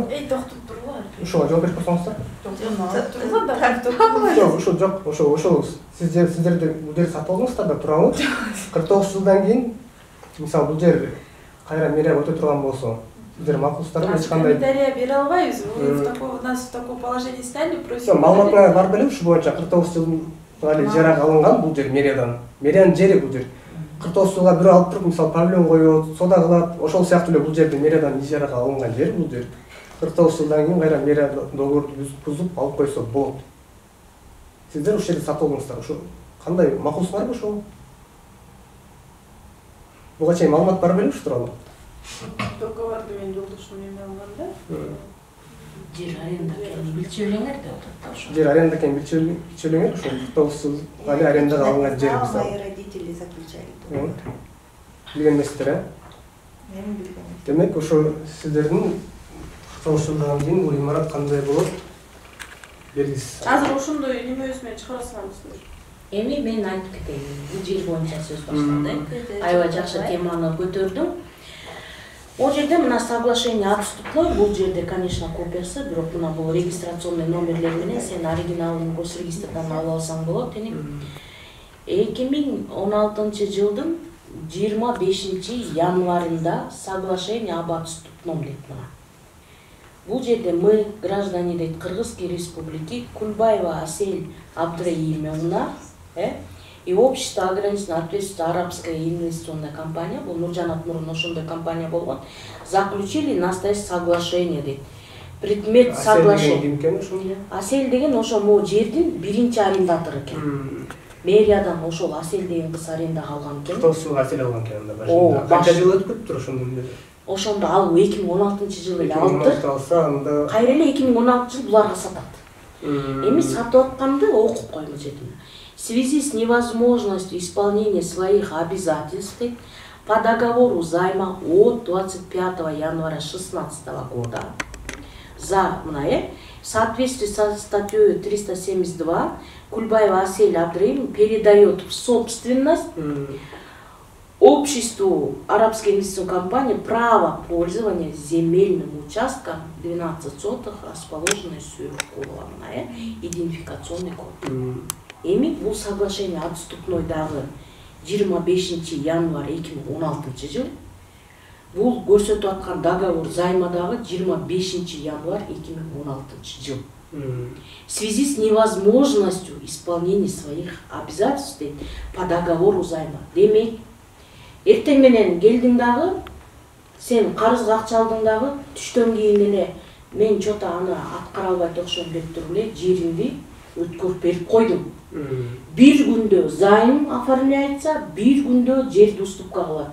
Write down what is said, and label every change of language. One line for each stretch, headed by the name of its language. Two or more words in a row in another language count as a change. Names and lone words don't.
Kyrgyz: Токтоп тургула. Ушуга жооп берип койсоңуздар. Жок, ошол сиздерде бул жерди сатып алдыңыздар да туурабы? 49 жылдан кийин мисалы бул жер кайра мэрияга өтө турган болсо, сиздер макулсуздарбы? Эч кандай комментарий бере албайбыз.
Russian: Нас в такое положение ставили, просим.
Kyrgyz: Маалыматыңар бар беле ушул боюнча 49 жылга ижарага алынган бул жер мэриядан. Мэриянын жери бул жер. 49 жылга бирөө алып туруп, мисалы павильон коёт, сода кылат, ошол сыяктуу эле бул жерде мэриядан ижарага алынган жер бул жер. 49 жылдан кийин кайра мэрия договорду бузуп алып койсо болот. Сиздер ушул жерди сатып алдыңыздар. Ошо кандай макулсуңарбы ошол? Буга чейин маалымат бар беле ушул тууралуу? Договорду мен жолдошум менен алганда. жер аренда экенин билчү элеңер деп атат да ошо. Жер аренда экенин билчү элеңер, ошо 49 жыл али арендага алынган жер биз.
Russian: Мои родители заключали договор.
Kyrgyz: Билген эмессиздер, Мен билген. Демек ошо сиздердин 49 жылдан кийин бул имарат кандай болот? белгисиз. Азыр ошондой неме өзүнөн чыгара саламсыздар. Эми мен айтып кетейин. Бул жер боюнча сөз башталды. Аябай жакшы теманы көтөрдүм. Ол жерде мына
Russian: соглашение отступной,
Kyrgyz: бул жерде, конечно, копиясы, бирок мына бул регистрационный номерлер менен сен оригиналын Госрегистрдан алып алсаң болот. 2016 жылдын 25 январында соглашение об отступном дейт мына. Бул жерде
Russian: мы, граждане дейт Кыргызской республики, Кульбаева Асель Абдраимовна и общество ограниченного ответственности арабская инвестиционная компания,
Kyrgyz: бул Нуржанат мурун ошондой компания болгон,
Russian: заключили настоящее соглашение дейт. Предмет соглашения.
Kyrgyz: Асель деген ошо могу жердин биринчи арендатору экен. Мэриядан ошол Асель деген кыз арендага алган экен. Кыргызстан Асель алган экен анда башында. Канча жыл өтүп кетиптир ошондон бери? Ошондо ал 2016 жылы эле алды. 2016 алса анда Кайра эле 2016 жыл буларга сатат. Эми сатып атканды окуп койму жетим.
Russian: В связи с невозможностью исполнения своих обязательств по договору займа от 25 января 2016 года за в соответствии со статьей 372 Кульбаева Асель Абдраимовна передает в собственность обществу арабской инвестиционной компании право пользования земельным участком 12 сотых, расположенной сверху идентификационный код.
Kyrgyz: Эми бул
Russian: соглашение отступной
Kyrgyz: дагы 25 январь 2016 жыл. Бул көрсөтүп аткан
Russian: договор займа
Kyrgyz: дагы 25 январь 2016 жыл.
Russian: В связи с невозможностью исполнения своих обязательств по договору займа.
Kyrgyz: Демек, эртең менен келдиң дагы, сен карызга акча алдың дагы, түштөн кийин эле мен чото аны аткара албайт окшойм деп туруп эле жериңди өткөрүп берип койдум. Бир күндө
Russian: займ оформляется,
Kyrgyz: бир күндө жерди уступкага алат.